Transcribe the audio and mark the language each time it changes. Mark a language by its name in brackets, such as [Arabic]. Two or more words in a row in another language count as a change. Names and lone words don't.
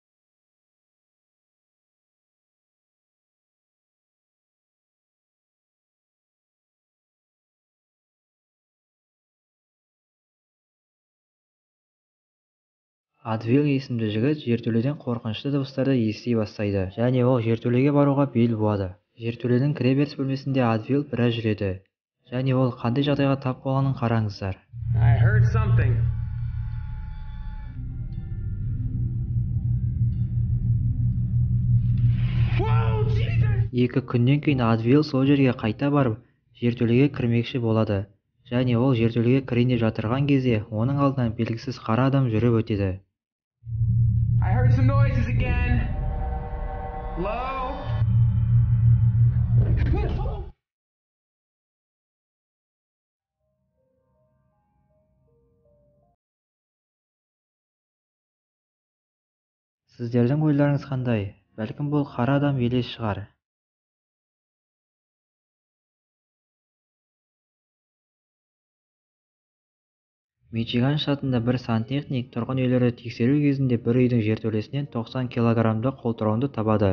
[Kazakh] Адвил есімді жігіт жертөледен қорқынышты дыбыстарды ести бастайды, және ол жертөлеге баруға бел буады. Жертөленің кіреберіс бөлмесінде Адвил біраз жүреді, және ол қандай жағдайға тап болғанын қараңыздар. [English] I heard something. [Kazakh] 2 күннен кейін Адвил сол жерге қайта барып, жертөлеге кірмекші болады. Және ол жертөлеге кірейін деп жатырған кезде, оның алдынан белгісіз қара адам жүріп өтеді. [English] I heard some noises again. Hello? [Kazakh] Сіздердің ойларыңыз қандай? Бәлкім бұл қара адам елес шығар. Мичиган штатында бір сантехник тұрғын үйлерді тексеру кезінде бір үйдің жертөлесінен 90 килограммды қолтырауынды табады.